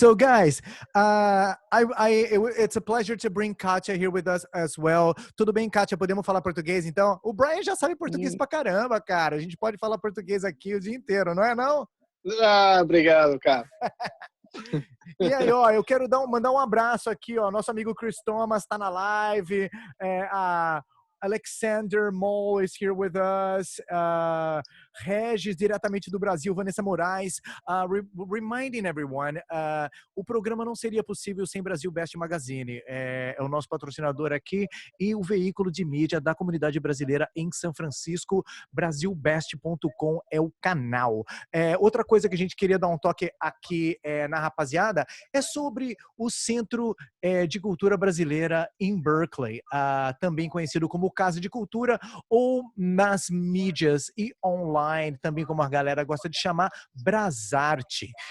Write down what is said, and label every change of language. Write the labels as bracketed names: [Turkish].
[English] So, guys, it's a pleasure to bring Catia here with us as well. [Portuguese] Tudo bem, Catia? Podemos falar português, então? O Brian já sabe português pra caramba, cara. A gente pode falar português aqui o dia inteiro, não é, não? Ah, obrigado, cara. E aí, ó, eu quero mandar um abraço aqui, ó. Nosso amigo Chris Thomas tá na live. [English] A Alexander Moll is here with us. [Portuguese] Regis, diretamente do Brasil. Vanessa Moraes. [English] Reminding everyone, [Portuguese] o programa não seria possível sem Brasil Best Magazine. É o nosso patrocinador aqui e o veículo de mídia da comunidade brasileira em São Francisco. Brasilbest.com é o canal. Outra coisa que a gente queria dar um toque aqui na rapaziada é sobre o Centro de Cultura Brasileira em Berkeley, também conhecido como Casa de Cultura, ou nas mídias e online, também como a galera gosta de chamar, Brasarte.